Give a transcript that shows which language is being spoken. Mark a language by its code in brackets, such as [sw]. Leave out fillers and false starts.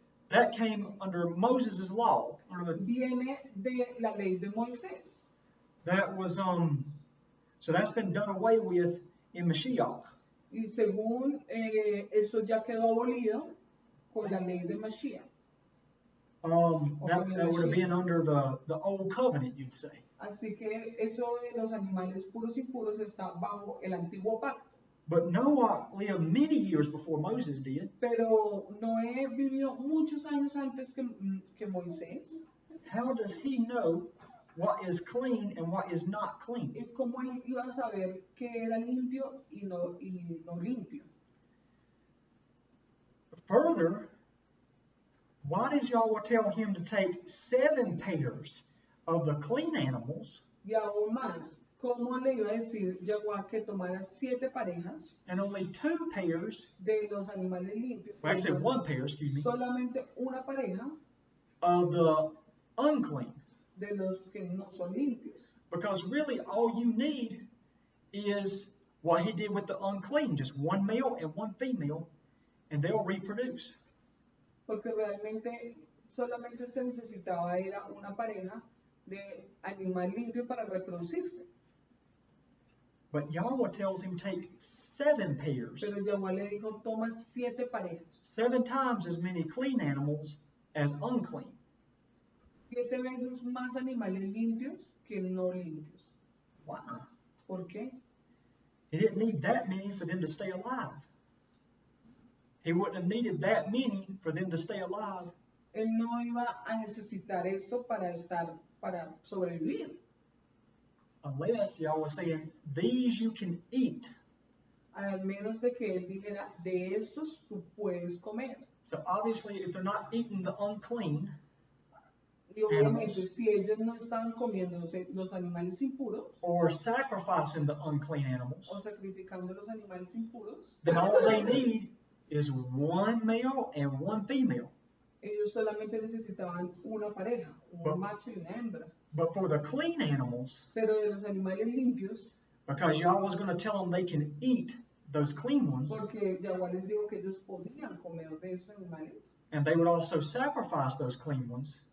[en] that came under Moses' law. [es] viene de la ley de Moisés. [en] That was so that's been done away with in Mashiach. [es] Y según eso ya quedó abolido con la ley de Mashiach. [en] That would have been under the old covenant, you'd say. [es] Así que eso de los animales puros y impuros está bajo el antiguo pacto. [en] But Noah lived many years before Moses did. [es] Pero Noé vivió muchos años antes que Moisés. [en] How does he know what is clean and what is not clean? [es] ¿Y cómo él iba a saber qué era limpio y no limpio? [en] Further, why did Yahweh tell him to take 7 pairs of the clean animals [es] Y aún más, ¿cómo le iba a decir Yahweh que tomara 7 parejas [en] and only 2 pairs, [es] de los animales limpios? [en] well, actually 1 pair, excuse me, [es] Solamente una pareja [en] of the unclean? [es] de los que no son limpios. [en] Because really all you need is what he did with the unclean, just 1 male and 1 female, and they'll reproduce. [es] Porque realmente solamente se necesitaba era una pareja de animal limpio para reproducirse. [en] But Yahweh tells him take 7 pairs, [es] Pero Yahweh le dijo, toma 7 parejas, [en] 7 times as many clean animals as unclean. [es] 7 veces más animales limpios que no limpios. [en] Wow. [es] ¿Por qué? [en] He didn't need that many for them to stay alive. He wouldn't have needed that many for them to stay alive [es] Él no iba a necesitar esto para sobrevivir, [en] unless Yahweh was saying, these you can eat. [es] al menos de que él dijera, de estos tú puedes comer. [en] So obviously if they're not eating the unclean, [es] Y obviamente, [en] animals [es] si ellos no estaban comiéndose los animales impuros [en] or sacrificing the unclean animals, [es] o sacrificando los animales impuros, [en] then all they need is one male and one female. [es] ellos solamente necesitaban una pareja, [en] But- [es] un macho y una hembra. [en] But for the clean animals, [es] Pero de los animales limpios, [en] because y'all was going to tell them they can eat those clean ones, [es] porque Yahweh les dijo que ellos podían comer de esos animales [en] and they would also sacrifice those clean ones.